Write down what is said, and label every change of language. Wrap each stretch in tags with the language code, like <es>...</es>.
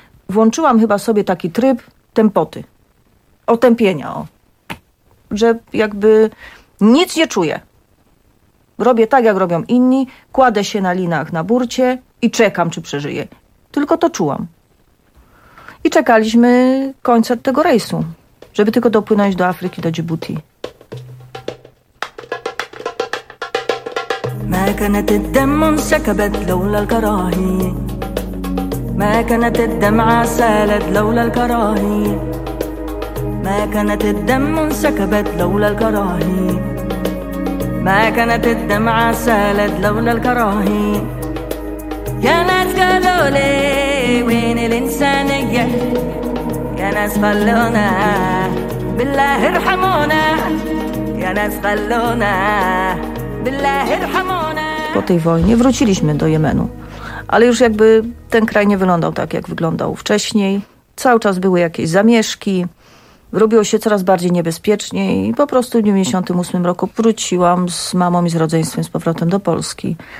<pl>Włączyłam chyba sobie taki tryb tempoty, otępienia, że jakby nic nie czuję. Robię tak, jak robią inni, kładę się na linach na burcie i czekam, czy przeżyję. Tylko to czułam. I czekaliśmy końca tego rejsu, żeby tylko dopłynąć do Afryki, do Dżibuti.</pl> <ar>ما كانت الدمع سكبت لولا الكراهية ما كانت الدمع سالت لولا الكراهية ما كانت الدمع سكبت لولا الكراهية ما كانت الدمع سالت لولا الكراهية يا ناس قالوا لي وين الإنسانية يا ناس خلونا بالله ارحمونا يا ناس خلونا بالله ارحمونا</ar> <pl>po tej wojnie wróciliśmy do Jemenu. Ale już jakby ten kraj nie wyglądał tak, jak wyglądał wcześniej. Cały czas były jakieś zamieszki. Robiło się coraz bardziej niebezpiecznie i po prostu w 1998 roku wróciłam z mamą i z rodzeństwem z powrotem do Polski.</pl>